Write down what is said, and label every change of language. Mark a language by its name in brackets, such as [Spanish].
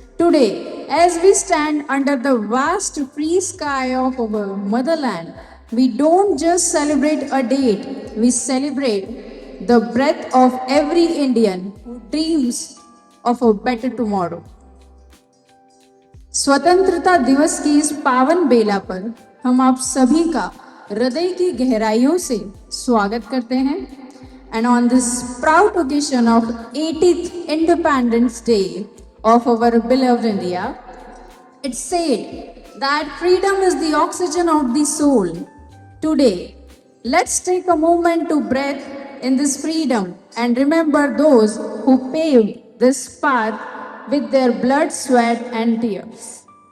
[English] Today, as we stand under the vast free sky of our motherland, we don't just celebrate a date, we celebrate the breath of every Indian who dreams of a better tomorrow. [Hindi] स्वतंत्रता दिवस की इस पावन बेला पर हम आप सभी का हृदय की गहराइयों से स्वागत करते हैं। [English] And on this proud occasion of 80th Independence Day of our beloved India, it's said that freedom is the oxygen of the soul. Today, let's take a moment to breathe in this freedom and remember those who paved this path with their blood, sweat, and tears.